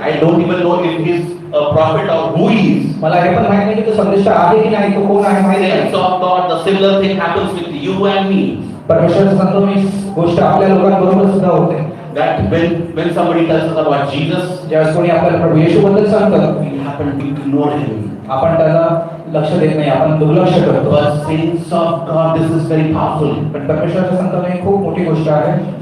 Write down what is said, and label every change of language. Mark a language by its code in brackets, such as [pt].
[en] I don't even know if he's a prophet or who he is. [mr] मला हे पण माहित नाही की तो संदेश आहे की नाही, तो कोण आहे माहित [en] Saints [mr] नाही. [en] of God, the similar thing happens with you and me. [mr] परमेश्वराच्या संतांनो, ही गोष्ट आपल्या लोकांबरोबर सुद्धा होते. [en] That when somebody tells us about Jesus, [mr] ज्यावेळेस कोणी आपल्याला प्रभू येशूबद्दल सांगतं, [en] we happen to ignore him. [mr] आपण त्याला लक्ष देत नाही, आपण दुर्लक्ष करतो. [en] But saints of God, this is very powerful. [mr] पण परमेश्वराच्या संतांनो, ही खूप मोठी गोष्ट आहे.